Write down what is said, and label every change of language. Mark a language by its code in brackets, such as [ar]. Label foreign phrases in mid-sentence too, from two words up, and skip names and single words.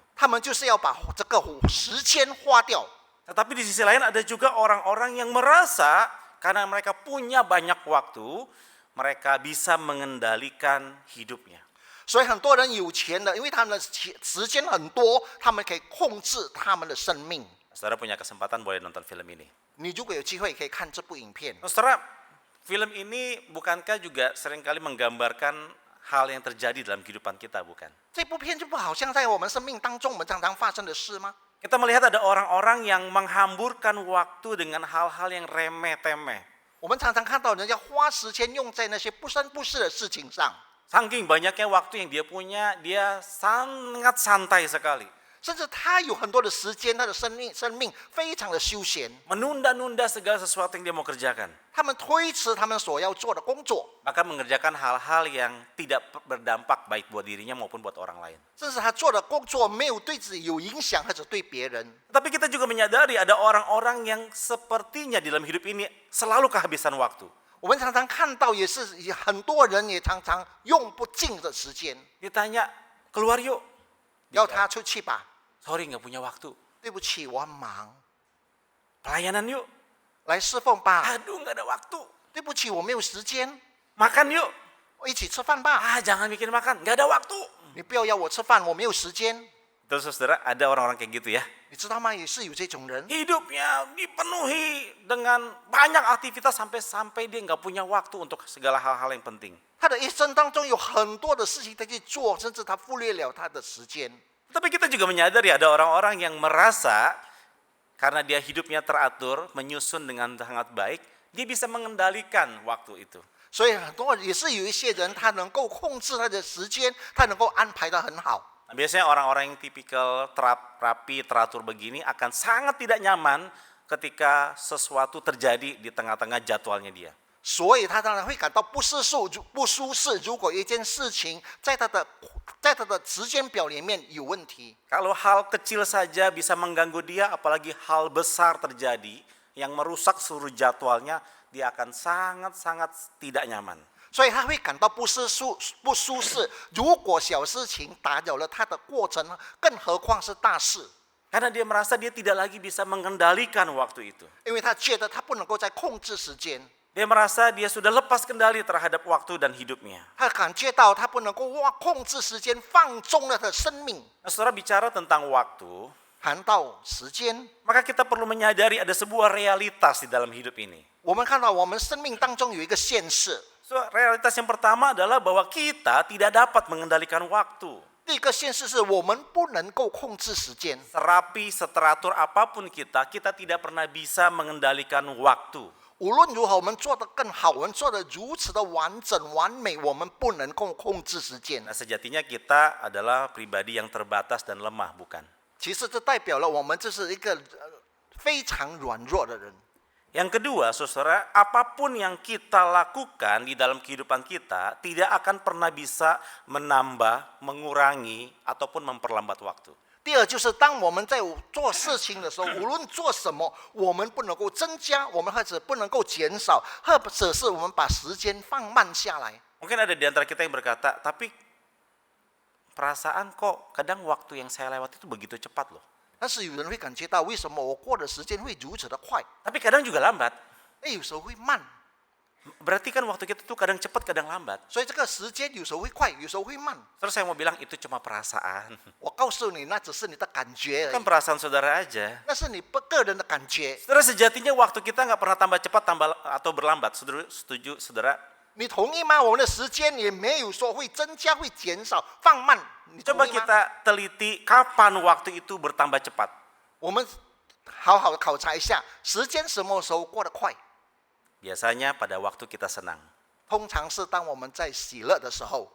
[zh] 他们就是要把这个时间花掉。 [id] Tetapi di sisi lain ada juga orang-orang yang merasa karena mereka punya banyak waktu, mereka bisa mengendalikan hidupnya. [zh] 所以很多人有钱的，因为他们的时间很多，他们可以控制他们的生命。 [id] Saudara punya kesempatan boleh nonton film ini. [zh] 你如果有机会可以看这部影片， [id] Saudara, film ini bukankah juga seringkali menggambarkan hal yang terjadi dalam kehidupan kita, bukan? [zh] 这部片就不好像在我们生命当中我们常常发生的事吗？ [id] Kita melihat ada orang-orang yang menghamburkan waktu dengan hal-hal yang remeh-temeh. [zh] 我们常常看到人家花时间用在那些不三不四的事情上， [id] Saking banyaknya waktu yang dia punya, dia sangat santai sekali. [zh] 甚至他有很多的时间，他的生命非常的休闲， [id] Menunda-nunda segala sesuatu yang dia mau kerjakan. [zh] 他们推迟他们所要做的工作， [id] Bahkan mengerjakan hal-hal yang tidak berdampak baik buat dirinya maupun buat orang lain. [zh] 甚至他做的工作没有对自己有影响，或者对别人。 [id] Tapi kita juga menyadari ada orang-orang yang sepertinya di dalam hidup ini selalu kehabisan waktu. [zh] 我们常常看到，也是很多人也常常用不尽的时间， [id] Ditanya, keluar yuk. [zh] 要他出去吧。 [id] Sorry, nggak punya waktu. [zh] 对不起，我很忙， [id] Pelayanan yuk. [zh] 来侍奉吧。 [id] Aduh, nggak ada waktu. [zh] 对不起，我没有时间， [id] Makan yuk. [zh] 一起吃饭吧。 [id] Ah, jangan bikin makan. Nggak ada waktu. [zh] 你不要要我吃饭，我没有时间。 [id] Terus saudara, ada orang-orang kayak gitu ya. [zh] 你知道吗？也是有这种人， [id] Hidupnya dipenuhi dengan banyak aktivitas sampai dia nggak punya waktu untuk segala hal-hal yang penting. [zh] 他的一生当中有很多的事情他去做，甚至他忽略了他的时间。 [id] Tapi kita juga menyadari ada orang-orang yang merasa karena dia hidupnya teratur, menyusun dengan sangat baik, dia bisa mengendalikan waktu itu. [zh] 所以很多也是有一些人，他能够控制他的时间，他能够安排得很好。 [id] Nah, biasanya orang-orang yang tipikal rapi, teratur begini akan sangat tidak nyaman ketika sesuatu terjadi di tengah-tengah jadwalnya dia. [zh] 所以他当然会感到不舒适。如果一件事情在他的时间表里面有问题， [id] Kalau hal kecil saja bisa mengganggu dia, apalagi hal besar terjadi yang merusak seluruh jadwalnya, dia akan sangat-sangat tidak nyaman. [zh] 所以他会感到不舒适。如果小事情打扰了他的过程，更何况是大事。 [id] Karena dia merasa dia tidak lagi bisa mengendalikan waktu itu. [zh] 因为他觉得他不能够再控制时间， [id] Dia merasa dia sudah lepas kendali terhadap waktu dan hidupnya. [zh] 他感觉到他不能够控制时间，放纵了他的生命。 [id] Nah, saudara bicara tentang waktu, [zh] 谈到时间， [id] maka kita perlu menyadari ada sebuah realitas di dalam hidup ini. [zh] 我们看到我们生命当中有一个现实。 [id] So, realitas yang pertama adalah bahwa kita tidak dapat mengendalikan waktu. [zh] 第一个现实是我们不能够控制时间， [id] Serapi, seteratur apapun kita tidak pernah bisa mengendalikan waktu. [zh] 无论如何我们做得更好，我们做得如此的完整完美，我们不能够控制时间。 [id] Nah, sejatinya kita adalah pribadi yang terbatas dan lemah, bukan? [zh] 其实这代表了我们就是一个非常软弱的人。 [id] Yang kedua, saudara, apapun yang kita lakukan di dalam kehidupan kita tidak akan pernah bisa menambah, mengurangi, ataupun memperlambat waktu. [zh] 第二就是当我们在做事情的时候，无论做什么，我们不能够增加，我们或者不能够减少，或者是我们把时间放慢下来。 [id] Mungkin ada di antara kita yang berkata, tapi perasaan kok kadang waktu yang saya lewati itu begitu cepat loh. [zh] 但是有人会感觉到，为什么我过的时间会如此的快？ [id] Tapi kadang juga lambat. [zh] 有时候会慢， [id] Berarti kan waktu kita tuh kadang cepat, kadang lambat. [zh] 所以这个时间有时候会快，有时候会慢。 [id] Terus saya mau bilang itu cuma perasaan. [zh] 我告诉你，那只是你的感觉而 [id] Kan [zh] 已， [id] perasaan saudara aja. [zh] 那是你个人的感觉。 [id] Saudara, sejatinya waktu kita nggak pernah tambah cepat tambah atau berlambat. Saudara, setuju, saudara? [zh] 你同意吗？我们的时间也没有说会增加、会减少、放慢。你同 [id] Coba [zh] 意吗？ [id] kita teliti kapan waktu itu bertambah cepat. [zh] 我们好好的考察一下，时间什么时候过得快？ [id] Biasanya pada waktu kita senang. [zh] 通常是当我们在喜乐的时候。